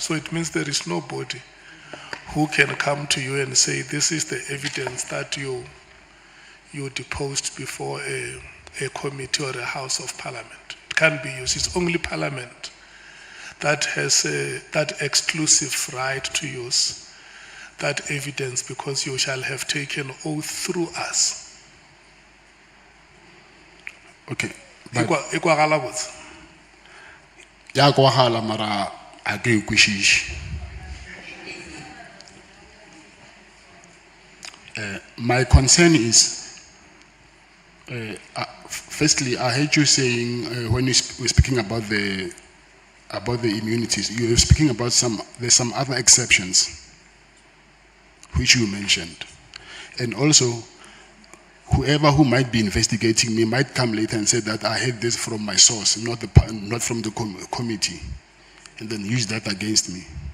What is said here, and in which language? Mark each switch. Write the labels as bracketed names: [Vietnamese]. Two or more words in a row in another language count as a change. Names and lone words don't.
[English] So it means there is nobody who can come to you and say, this is the evidence that you deposed before a committee or a House of Parliament. It can't be used. It's only Parliament that has that exclusive right to use that evidence, because you shall have taken oath through us. Okay, [Northern Sotho] E kwagala botse. Ya kwagala mara a ke kwishishi. [English] My concern is, firstly, I heard you saying when you were speaking about the immunities, you were speaking about there's some other exceptions, which you mentioned, and also whoever who might be investigating me might come later and say that I heard this from my source, not from the committee, and then use that against me.